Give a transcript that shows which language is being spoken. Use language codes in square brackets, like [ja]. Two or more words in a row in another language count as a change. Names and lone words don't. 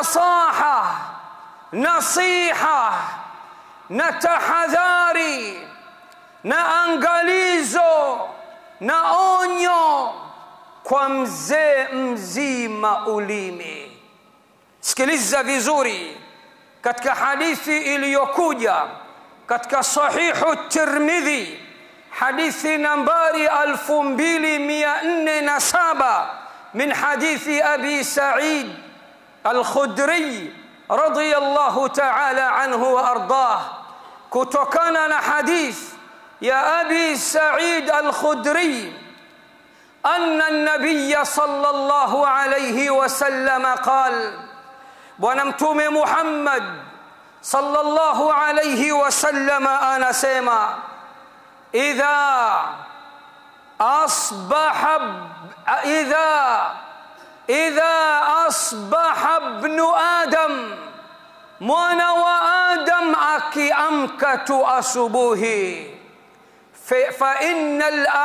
[sw] nasiha na tahadhari na angalizo na onyo kwa mzee mzima ulimi. Sikiliza vizuri, katika hadithi iliyokuja katika sahihu Tirmidhi, hadithi nambari [ar] 2407 من حديث أبي سعيد الخدري رضي الله تعالى عنه وأرضاه, [sw] kutokana na hadith ya [ar] Abi Sa'id al-Khudri أن النبي صلى الله عليه وسلم قال, [sw] bwana mtume Muhammad [ar] صلى الله عليه وسلم [sw] anasema, idha [ar] أصبح ابن آدم, [sw] mwana wa adam akiamka tu asubuhi, [ar] فإن